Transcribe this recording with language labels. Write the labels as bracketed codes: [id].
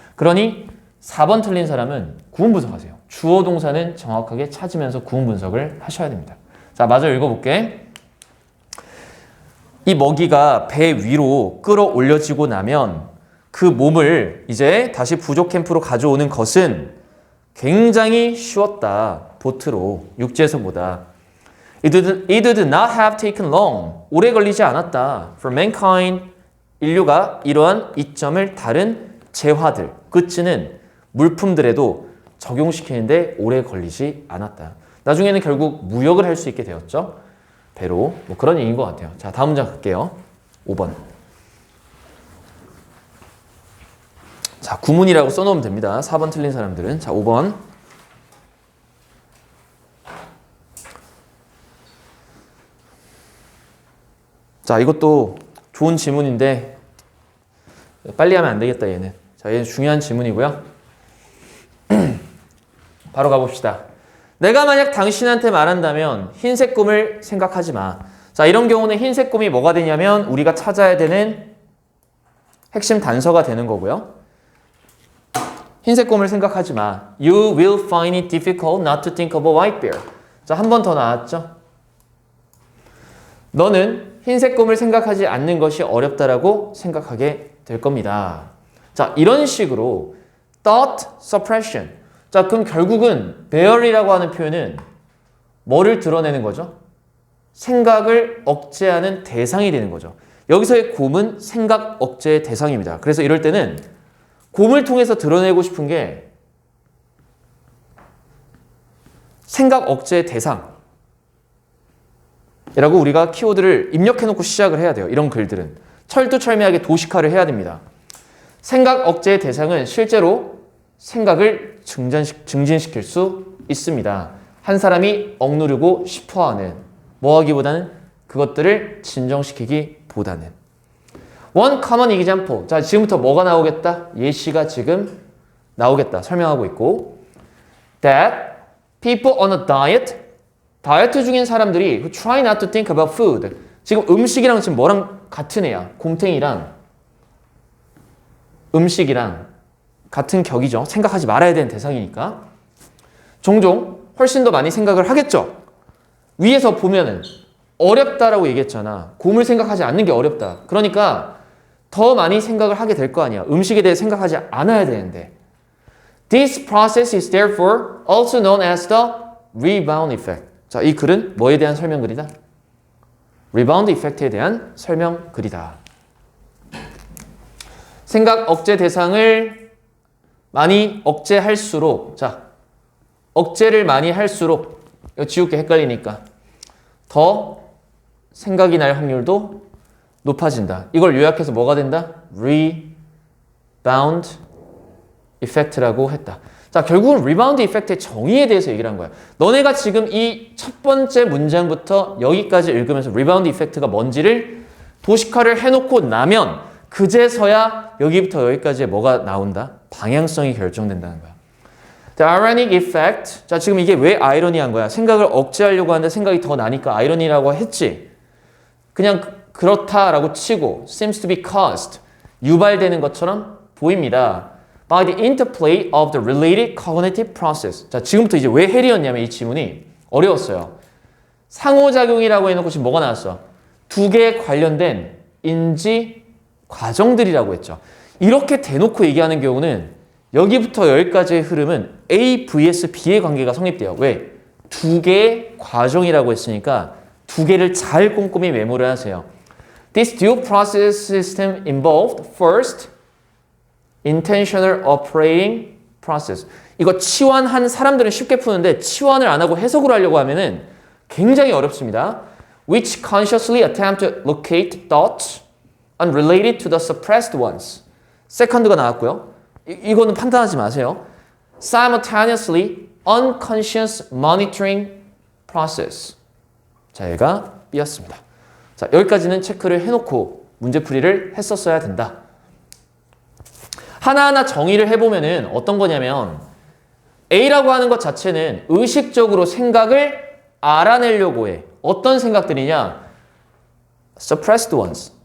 [ko] 그러니 4번 틀린 사람은 구문 분석하세요. 주어 동사는 정확하게 찾으면서 구문 분석을 하셔야 됩니다. 자, 마저 읽어볼게. 이 먹이가 배 위로 끌어올려지고 나면 그 몸을 이제 다시 부족 캠프로 가져오는 것은 굉장히 쉬웠다. 보트로, 육지에서보다. [en] It did not have taken long. [ko] 오래 걸리지 않았다. [en] For mankind, [ko] 인류가 이러한 이점을 다른 재화들, 끝은 물품들에도 적용시키는데 오래 걸리지 않았다. 나중에는 결국 무역을 할 수 있게 되었죠. 배로. 뭐 그런 얘기인 것 같아요. 자, 다음 문장 갈게요. 5번. 자, 구문이라고 써놓으면 됩니다. 4번 틀린 사람들은. 자, 5번. 자, 이것도 좋은 지문인데 빨리 하면 안 되겠다, 얘는. 자, 얘는 중요한 지문이고요. 바로 가봅시다. 내가 만약 당신한테 말한다면 흰색 곰을 생각하지 마. 자, 이런 경우는 흰색 곰이 뭐가 되냐면 우리가 찾아야 되는 핵심 단서가 되는 거고요. 흰색 곰을 생각하지 마. [en] You will find it difficult not to think of a white bear. [ko] 자, 한 번 더 나왔죠? 너는 흰색 곰을 생각하지 않는 것이 어렵다라고 생각하게 될 겁니다. 자, 이런 식으로 thought suppression. 자, 그럼 결국은 bear이라고 하는 표현은 뭐를 드러내는 거죠? 생각을 억제하는 대상이 되는 거죠. 여기서의 곰은 생각 억제의 대상입니다. 그래서 이럴 때는 곰을 통해서 드러내고 싶은 게 생각 억제의 대상. 이라고 우리가 키워드를 입력해놓고 시작을 해야 돼요. 이런 글들은. 철두철미하게 도식화를 해야 됩니다. 생각 억제의 대상은 실제로 생각을 증진시킬 수 있습니다. 한 사람이 억누르고 싶어하는, 뭐하기보다는 그것들을 진정시키기보다는. [en] One common example. [ko] 자, 지금부터 뭐가 나오겠다? 예시가 지금 나오겠다. 설명하고 있고. [en] That people on a diet, [ko] 다이어트 중인 사람들이 [en] who try not to think about food. [ko] 지금 음식이랑 지금 뭐랑 같은 애야? 곰탱이랑 음식이랑 같은 격이죠. 생각하지 말아야 되는 대상이니까. 종종 훨씬 더 많이 생각을 하겠죠. 위에서 보면은 어렵다라고 얘기했잖아. 곰을 생각하지 않는 게 어렵다. 그러니까 더 많이 생각을 하게 될 거 아니야. 음식에 대해 생각하지 않아야 되는데. [en] This process is therefore also known as the rebound effect. [ko] 자, 이 글은 뭐에 대한 설명글이다? rebound effect에 대한 설명글이다. 생각 억제 대상을 많이 억제할수록, 자, 억제를 많이 할수록, 이거 지울게 헷갈리니까 더 생각이 날 확률도 높아진다. 이걸 요약해서 뭐가 된다? rebound effect라고 했다. 자, 결국은 rebound effect의 정의에 대해서 얘기를 한 거야. 너네가 지금 이 첫 번째 문장부터 여기까지 읽으면서 rebound effect가 뭔지를 도식화를 해놓고 나면 그제서야 여기부터 여기까지의 뭐가 나온다? 방향성이 결정된다는 거야. [en] The ironic effect. [ko] 자, 지금 이게 왜 아이러니한 거야? 생각을 억제하려고 하는데 생각이 더 나니까 아이러니라고 했지. 그냥 그렇다라고 치고 [en] seems to be caused. [ko] 유발되는 것처럼 보입니다. [en] By the interplay of the related cognitive process. [ko] 자, 지금부터 이제 왜 헬이었냐면 이 지문이 어려웠어요. 상호작용이라고 해놓고 지금 뭐가 나왔어? 두 개에 관련된 인지 과정들이라고 했죠. 이렇게 대놓고 얘기하는 경우는 여기부터 여기까지의 흐름은 A vs B의 관계가 성립돼요. 왜? 두 개의 과정이라고 했으니까 두 개를 잘 꼼꼼히 메모를 하세요. [en] This dual process system involved first intentional operating process. [ko] 이거 치환한 사람들은 쉽게 푸는데 치환을 안 하고 해석을 하려고 하면은 굉장히 어렵습니다. [en] Which consciously attempt to locate thoughts unrelated to the suppressed ones. [ko] 세컨드가 나왔고요. 이거는 판단하지 마세요. [en] Simultaneously unconscious monitoring process. [ko] 자, 얘가 B였습니다. 자, 여기까지는 체크를 해놓고 문제풀이를 했었어야 된다. 하나하나 정의를 해보면은 어떤 거냐면 A라고 하는 것 자체는 의식적으로 생각을 알아내려고 해. 어떤 생각들이냐? [en] suppressed ones.